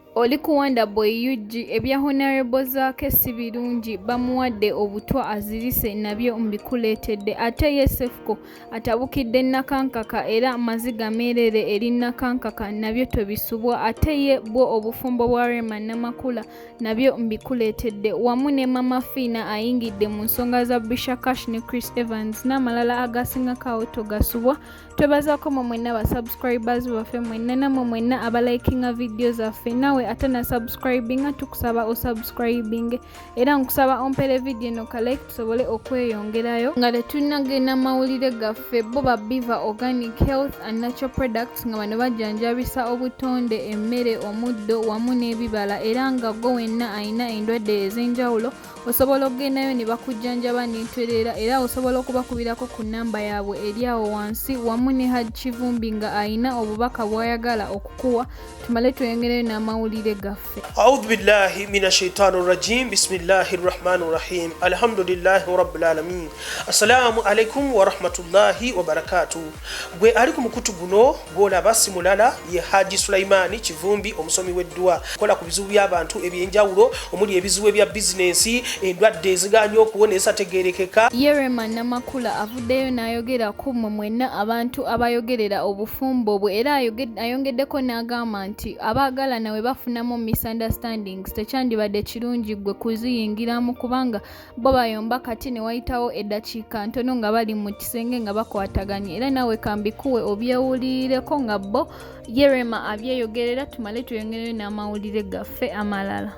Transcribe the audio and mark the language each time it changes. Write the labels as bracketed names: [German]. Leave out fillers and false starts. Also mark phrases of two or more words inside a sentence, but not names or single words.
[Ganda] Oli kuwanda boy yuji ebya Honorable Zaake si birungi bamuwadde obutwa azirise nabyo mbikuleetedde ate ye cephco atabukidde nakankaka era maziga meerere eri nakankaka nabyo tobisubwa ate ye bwo obufumbo bwa Rema Namakula nabyo mbikuleetedde wamu ne Mama Fina ayingidde mu nsonga za Bisha Cash ne Chris Evans n'amalala agasingako togasubwa. Twebazaako mwenna ba subscribers baffe mwenna namwe mwenna abalikinga videos zaffe nawe ate na subscribing tukusaba o subscribing era nkusaba ompere video no like tusobole okweyongerayo nga tetunnagenda mawulire gaffe bo ba Biva Organic Health and Natural Products nga bano bajjanjabisa obutonde emmere omuddo wamu n'ebibala era nga gwe wenna ayina endwadde ez'enjawulo osobola okugendayo ne bakujjanjaba n'entwerera era osobola okubakubirako ku namba yaabwe eri awo wansi wamu ne Haji Kivumbi nga ayina obubaka bw'ayagala okukuwa tumale tweyongerayo n'amawulire gaffe. [Arabic] أعوذ بالله من الشيطان الرجيم. بسم الله الرحمن الرحيم. الحمد لله رب العالمين. السلام عليكم ورحمة الله وبركاته. [Ganda] Gwe ali ku mukutu guno bola basimulala ye Haji Sulaimani Kivumbi omusomi w'eddwa kola ku bizibu by'abantu ebyenjawulo omuli ebizibu ebya business endwadde eziganye okuwonesa tegerekeka. Rema Namakula avuddeyo n'ayogera ku mwenna abantu abayogerera obufumbo bwe era ayongeddeko n'agamba nti abaagala nawe bafunamu misunderstandings tekyandibadde kirungi gwe kuziyingiramu kubanga bo bayomba kati ne wayitawo eddakiika ntono nga bali mu kisenge nga bakwataganye era nawe kambikuwe obyewulireko nga bo Rema abyeyogerera tumale tuyongereyo n'amawulire gaffe amalala.